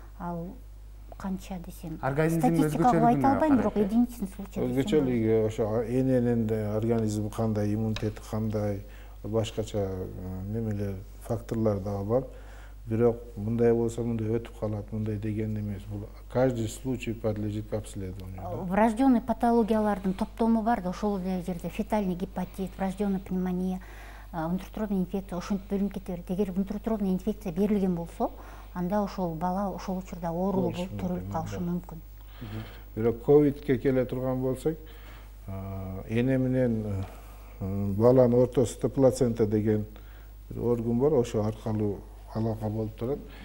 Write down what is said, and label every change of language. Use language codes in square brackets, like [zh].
[ky] Ал канча десем, статистика кылып айта албайм, бирок [ru] единичный случай. [ky] Өзгөчөлүгү ошо эненин организми кандай, иммунитети кандай, башкача немелер, факторлор дагы бар. Бирок мындай болсо мындай өтүп калат, мындай деген эмес. [ru] Бул каждый случай подлежит к обследованию. [ky] Врожденный патологиялардын топтому бар да, ошол эле жерде [ru] фетальный гепатит, врожденный пневмония, внутриутробная инфекция [ky] ошентип бөлүнүп кете берет. Эгер внутриутробная инфекция берилген болсо, анда ошол бала ошол учурда оорулуу болуп төрөлүп калышы мүмкүн. Бирок ковидке келе турган болсок, эне менен баланын ортосунда плацента деген бир орган бар, ошо аркылуу алака болуп турат.